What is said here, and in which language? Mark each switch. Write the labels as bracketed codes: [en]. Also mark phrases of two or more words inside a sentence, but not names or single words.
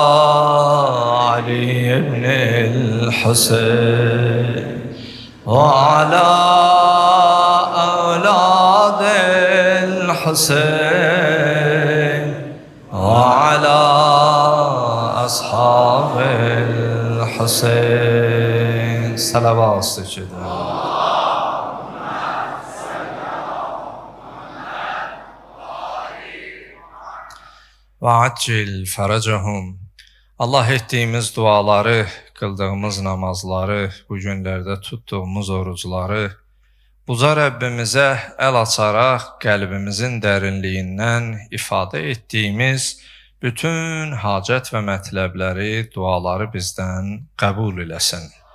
[ar] علي بن الحسين وعلى أولاد الحسين وعلى أصحاب الحسين صلوات سجدوا. وَعَجِّلْ فَرَجَهُمْ. [az] Allah etdiyimiz duaları, qıldığımız namazları, bu günlərdə tutduğumuz orucları Uca Rəbbimizə əl açaraq qəlbimizin dərinliyindən ifadə etdiyimiz bütün hacət və mətləbləri, duaları bizdən qəbul eləsin.